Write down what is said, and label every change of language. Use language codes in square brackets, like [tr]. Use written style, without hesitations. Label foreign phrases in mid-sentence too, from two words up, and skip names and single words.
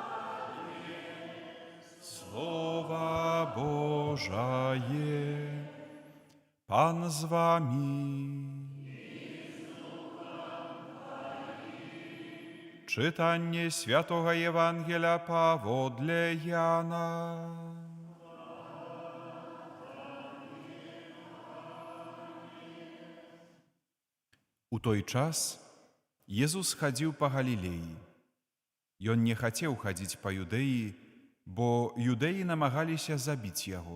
[uk] Слово Божие, Пан з вами. Читання Святого Євангелія поводле Яна. [be] У той час Єзус хадзіў па Галілеі. Ён не хацеў хадзіць па Юдэі, бо юдэі намагаліся забіць яго.